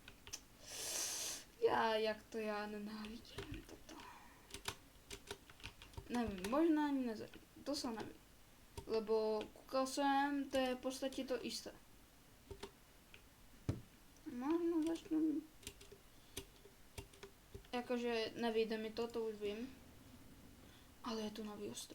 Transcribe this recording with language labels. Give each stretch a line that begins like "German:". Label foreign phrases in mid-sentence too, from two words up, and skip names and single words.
Slovak: Jak to ja nenávidím toto.
Czech: Nevím, možná ani to sa nevím.
Slovak: Lebo kúkal som, to je v podstate to isté. Možno začnem.
Czech: Jakože nevyjde mi to už vím. Ale je tu nový ostrov.